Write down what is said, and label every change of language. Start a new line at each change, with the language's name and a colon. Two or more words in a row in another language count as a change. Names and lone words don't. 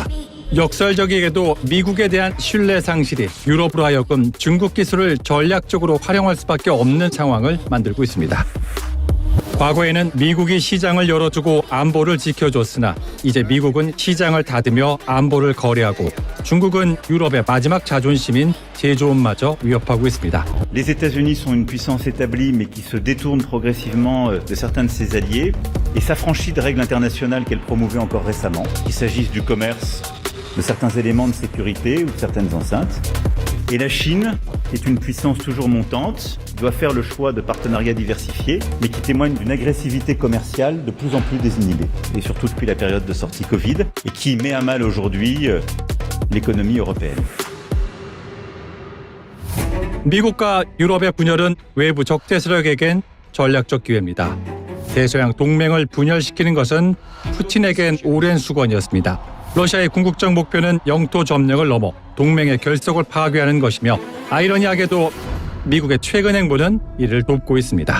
Korean: 역설적이게도 미국에 대한 신뢰 상실이 유럽으로 하여금 중국 기술을 전략적으로 활용할 수밖에 없는 상황을 만들고 있습니다. 과거에는 미국이 시장을 열어주고 안보를 지켜줬으나 이제 미국은 시장을 닫으며 안보를 거래하고 중국은 유럽의 마지막 자존심인 제조업마저 위협하고 있습니다.
French: Les États-Unis sont une puissance établie mais qui se détourne progressivement de certains de ses alliés et s'affranchit de règles internationales qu'elle promouvait encore récemment, qu'il s'agisse du commerce, de certains éléments de sécurité ou de certaines enceintes. Et la Chine est une puissance toujours montante, doit faire le choix de partenariats diversifiés, mais qui témoigne d'une agressivité commerciale de plus en plus désinhibée, et surtout depuis la période de sortie Covid, et qui met à mal aujourd'hui l'économie européenne.
Korean: 미국과 유럽의 분열은 외부 적대 세력에겐 전략적 기회입니다. 대서양 동맹을 분열시키는 것은 푸틴에겐 오랜 수건이었습니다. 러시아의 궁극적 목표는 영토 점령을 넘어 동맹의 결속을 파괴하는 것이며 아이러니하게도 미국의 최근 행보는 이를 돕고 있습니다.